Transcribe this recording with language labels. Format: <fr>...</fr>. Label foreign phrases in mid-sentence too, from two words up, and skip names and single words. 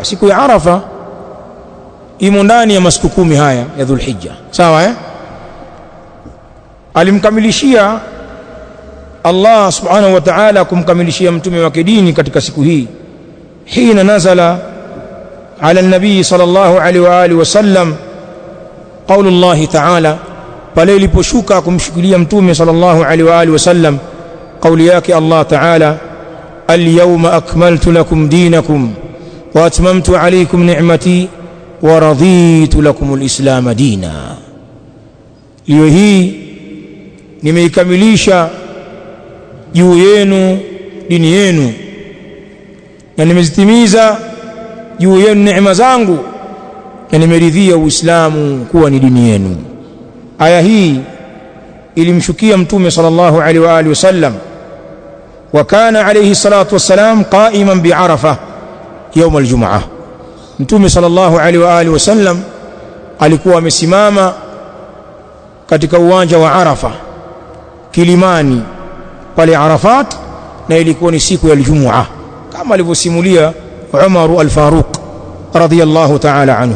<sw>Siku ya Arafa imo ndani ya masiku 10 haya ya Dhulhijja, sawa Alimkamilishia Allah</sw> <ar>سبحانه وتعالى,</ar> <sw>kumkamilishia mtume wake dini katika siku hii.</sw> <ar>حين نزل على النبي صلى الله عليه وعلى آله وسلم قول الله تعالى,</ar> <sw>pale iliposhuka kumshukilia mtume</sw> <ar>صلى الله عليه وعلى آله وسلم</ar> <sw>kauli yake</sw> <ar>الله تعالى, اليوم أكملت لكم دينكم وأتممت عليكم نعمتي ورضيت لكم الإسلام دينا,</ar> <sw>leo hii nimeikamilisha juu yenu dini yenu na nimezitimiza juu yenu neema zangu na nimeridhia Uislamu kuwa ni dini yenu. Aya hii ilimshukia mtume</sw> <ar>صلى الله عليه وعلى آله وسلم وكان عليه الصلاة والسلام قائما بعرفة يوم الجمعة.</ar> <sw>Mtume</sw> <ar>صلى الله عليه وعلى آله وسلم</ar> <sw>alikuwa amesimama katika uwanja wa Arafa Kilimani pale Arafat, na ilikuwa ni siku ya Ijumaa kama alivyosimulia Umar al-Faruq</sw> <ar>رضي الله تعالى عنه.</ar>